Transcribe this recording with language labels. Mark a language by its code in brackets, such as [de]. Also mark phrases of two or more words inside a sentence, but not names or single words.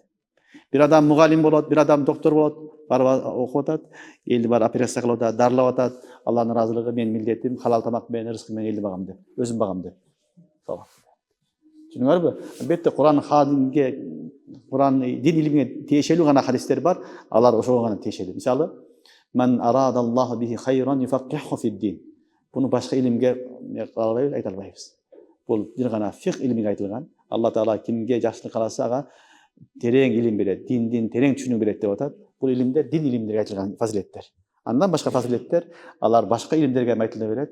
[ky] Бир адам мугалим болот, бир адам доктор болот, барып окуп атат, элди бар операция кылып атат, дарылап атат, Алланын ыраазылыгы менин милдетим халал тамак менен, рызкы менен элди багам деп, өзүн багам деп. Түшүнүңөрбү? Албетте Кур'ан дин илимине тиешелүү гана хадистер бар, алар ошого гана тиешелүү. Мисалы, [ar] "من أراد الله به خيرا يفقهه في الدين." [ky] Буну башка илимге айта албайбыз. Бул бир гана фикх илимиге айтылган. Алла Таала кимге жакшылык кааласа ага терең илим берет, диндин терең түшүнүү берет деп атат. Бул илимдер дин илимдерге айтылган фазилеттер. Андан башка фазилеттер, алар башка илимдерге айтылып берет.